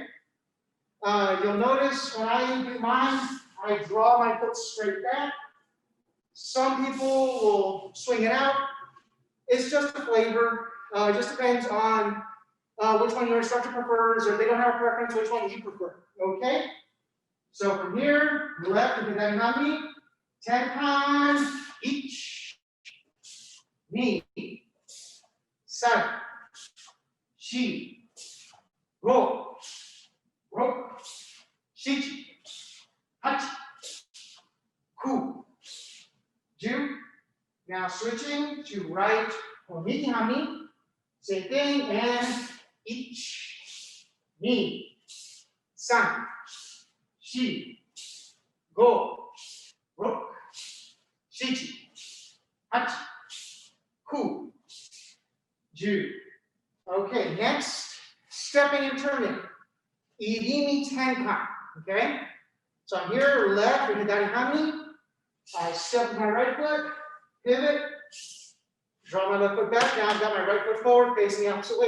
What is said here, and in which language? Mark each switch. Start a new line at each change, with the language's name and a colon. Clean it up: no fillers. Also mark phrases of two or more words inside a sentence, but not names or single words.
English: You'll notice when I do mine, I draw my foot straight back. Some people will swing it out. It's just a flavor. It just depends on which one your instructor prefers, or if they don't have a preference, which one you prefer. Okay? So from here, left, we do that
Japanese: hanmi, tenkan, ich, ni, sayu, shi, go, ro, shichi, hachi, ku, ju.
English: Now switching to right,
Japanese: miki hanmi,
English: same thing, and ich,
Japanese: ni, san, shi, go, ro, shichi, hachi, ku, ju.
English: Okay, next, stepping and turning.
Japanese: Irimi tenkan. Okay?
English: So I'm here, left, with the hanmi. I step with my right foot, pivot, draw my left foot back. Now I've got my right foot forward, facing the opposite way.